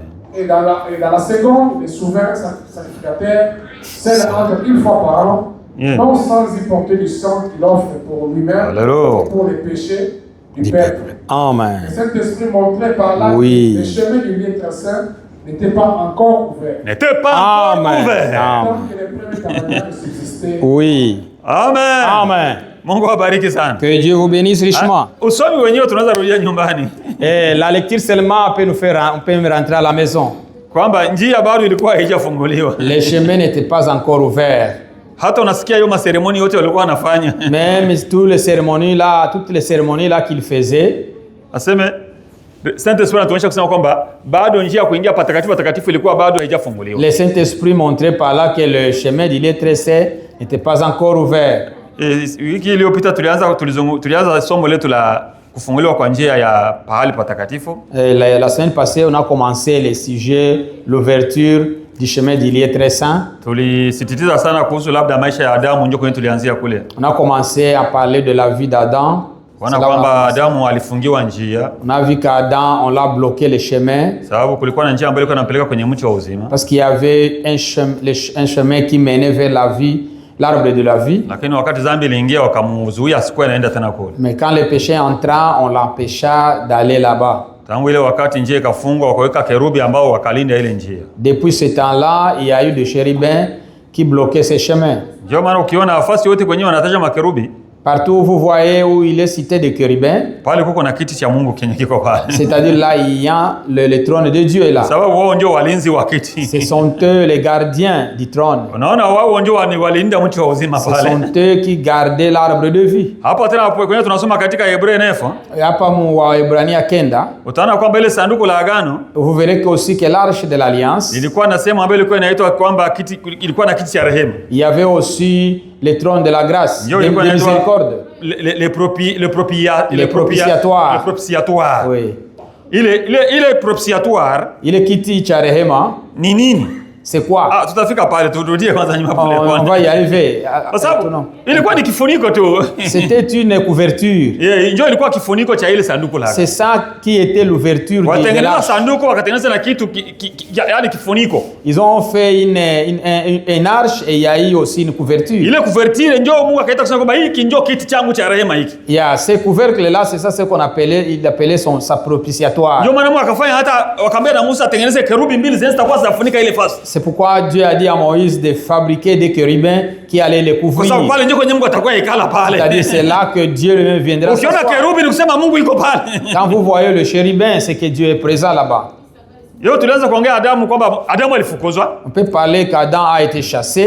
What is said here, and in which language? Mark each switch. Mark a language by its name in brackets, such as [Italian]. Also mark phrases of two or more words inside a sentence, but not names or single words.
[French] Et dans la seconde, les souverains sacrificateurs, celles entrent une fois par an, non sans y porter du sang qu'il offre pour lui-même et pour les péchés du peuple. Amen. Le Saint-Esprit montrait par là que le chemin du lieu très saint n'était pas encore ouvert. N'était pas encore ouvert. Donc que les premiers tabernacles subsistaient. Oui. Amen. Amen. [Swahili] Mungu abariki sana. [French] Que Dieu vous bénisse richement. [Swahili] Usomi wenyewe tunaweza rudia nyumbani. [French] La lecture seulement peut nous rentrer à la maison. [Swahili] Kwamba njia bado ilikuwa haijafunguliwa. [French] Les chemins n'étaient pas encore ouverts. [Swahili] Hata unasikia hiyo maseremoni yote walikuwa wanafanya. [French] Même toutes les cérémonies là qu'il faisait. [Swahili] Aseme Saint-Esprit anatuonyesha kusema kwamba bado njia ya kuingia patakatifu ilikuwa bado haijafunguliwa. [French] Le Saint-Esprit montrait par là que le chemin du lieu très saint n'était pas encore ouvert. [Swahili] Wiki iliyopita tulianza somo letu la kufunguliwa kwa njia ya pahali patakatifu. [French] La semaine passée, on a commencé le sujet, l'ouverture du chemin du lieu très saint. [Swahili] Tulisisitiza sana kuhusu labda maisha ya Adamu, ndio kwenye tulianzia kule. [French] On a commencé à parler de la vie d'Adam. [Swahili] Wana kwamba Adamu alifungiwa njia. [French] On a vu qu'Adam, on l'a bloqué le chemin. [Swahili] Sababu kulikuwa na njia ambayo ilikuwa inampeleka kwenye mti wa uzima. [French] Parce qu'il y avait un chemin qui menait vers la vie, l'arbre de la vie. [Swahili] Lakini wakati dhambi iliingia wakamuzuia asikuwe anaenda tena kule. [French] Mais quand le péché entra, on l'empêcha d'aller là-bas. [Swahili] Tangu ile wakati njia ikafungwa wakaweka kerubi ambao wakalinda ile njia. [French] Depuis ce temps-là, il y a eu des chérubins qui bloquaient ces chemins. [Swahili] Ndio maana ukiona nafasi yote kwenye wanataja makerubi, [French] partout où vous voyez où il est cité des chérubins, [Swahili] pale kuko na kiti cha Mungu kenye kiko pale. [French] C'est-à-dire là il y a le trône de Dieu est là. [Swahili] Sababu wao ndio walinzi wa kiti. [French] Ce sont eux les gardiens du trône. [Swahili] Unaona wao ndio walinda mti wa uzima pale. [French] Ce sont eux qui gardaient l'arbre de vie. [Swahili] Hapa tena kwenye tunasoma katika Hebreo 9. Hapa mu Waebrania 9. Utaona kwamba ile sanduku la agano, [French] vous verrez que aussi que l'arche de l'alliance [Swahili] ilikuwa na sehemu ambayo ilikuwa inaitwa kwamba kiti, ilikuwa na kiti cha rehema. [French] Il y avait aussi le trône de la grâce, de miséricorde. Le propitiatoire. Le propitiatoire. Oui. [Swahili] Ile propitiatoire. Ile kiti cha rehema. Ni nini? [French] C'est quoi? [Swahili] Ah, tutafika pale turudie kwanza nyuma pale kwanza. [French] On va y arriver. [Swahili] Ilikuwa ni kifuniko tu. [French] C'était une couverture. [Swahili] Ndio ilikuwa kifuniko cha ile sanduku lake. [French] C'est ça qui était l'ouverture de l'arche. [Swahili] Watengeneza sanduku wakatengeneza na kitu yani kifuniko. [French] Ils ont fait une arche et il y a eu aussi une couverture. [Swahili] Ile couverture ndio Mungu akaita kusema kwamba hiki ndio kiti changu cha rehema hiki. [French] Il y a ces couvercles là, c'est ça ce qu'on appelait, il appelait sa propitiatoire. Ndio maana Mungu akafanya hata wakamwambia na Musa atengeneze kerubi mbili zitakuwa zinafunika ile fasi. C'est pourquoi Dieu a dit à Moïse de fabriquer des chérubins qui allaient les couvrir. C'est-à-dire c'est là que Dieu lui-même viendra. Quand vous voyez le chérubin, c'est que Dieu est présent là-bas. On peut parler qu'Adam a été chassé.